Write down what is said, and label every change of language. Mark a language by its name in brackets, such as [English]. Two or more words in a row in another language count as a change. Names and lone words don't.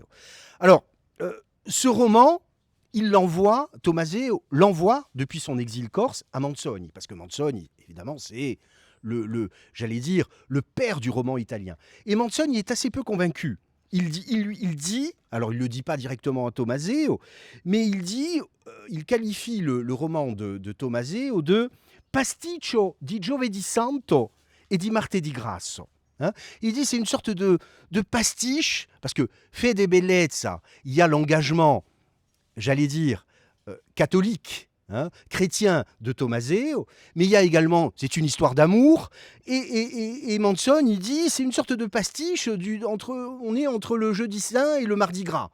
[French] Alors, ce roman, Tommaseo l'envoie depuis son exil corse à Manzoni, parce que Manzoni, évidemment, c'est le père du roman italien. Et Manzoni est assez peu convaincu il dit, alors il ne le dit pas directement à Tommaseo, mais il qualifie le roman de Tommaseo de [Italian] pasticcio di giovedì santo e di martedì grasso. [French] Hein, il dit c'est une sorte de pastiche, parce que Fede Bellezza, il y a l'engagement, j'allais dire, catholique, hein, chrétien de Tommaseo, mais il y a également, c'est une histoire d'amour, et Manson, il dit, c'est une sorte de pastiche, on est entre le jeudi saint et le mardi gras.